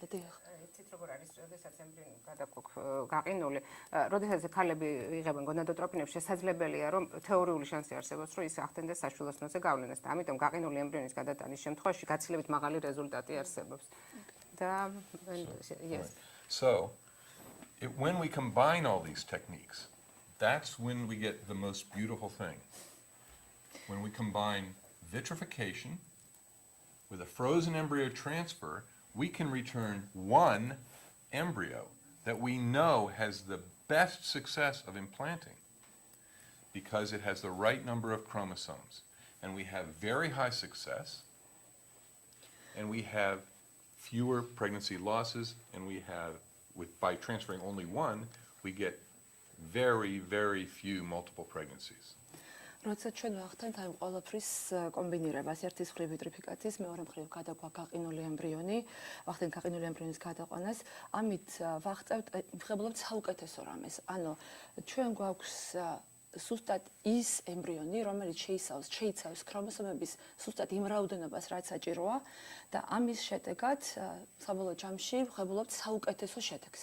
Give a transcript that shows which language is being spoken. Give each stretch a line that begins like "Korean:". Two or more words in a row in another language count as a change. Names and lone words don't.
Georgian: იცით როგორ არის, როდესაც ემბრიონი გადაგვაქვს გაყინული, როდესაც ქალები იღებენ გონადოტროპინებს, შესაძლებელია, რომ თეორიული შანსი არსებობს, რომ ის ახდენდეს საშვილოსნოზე გავლენას და ამიტომ გაყინული ემბრიონის გადატანის შემთხვევაში გაცილებით მაღალი რეზულტატი არსებობს. და yes.
English: So, when we combine all these techniques, that's when we get the most beautiful thing. When we combine vitrification with a frozen embryo transfer, we can return one embryo that we know has the best success of implanting because it has the right number of chromosomes. And we have very high success, and we have fewer pregnancy losses, and we have, by transferring only one, we get very, very few multiple pregnancies.
Georgian: როცა ჩვენ ვახდენთ ამ ყველაფრის კომბინირებას, ერთის მხრივ ვიტრიფიკაციის, მეორე მხრივ გადაგვაქვს გაყინული ემბრიონი, ვახდენთ გაყინული ემბრიონის გადაყვანას, ამით ვაღწევთ, ვხებულობთ საუკეთესო რამეს. ანუ ჩვენ გვაქვს სუსტად ის ემბრიონი, რომელიც შეიცავს ქრომოსომების სუსტად იმ რაოდენობას, რაც საჭიროა და ამის შედეგად საბოლოო ჯამში ვხებულობთ საუკეთესო შედეგს.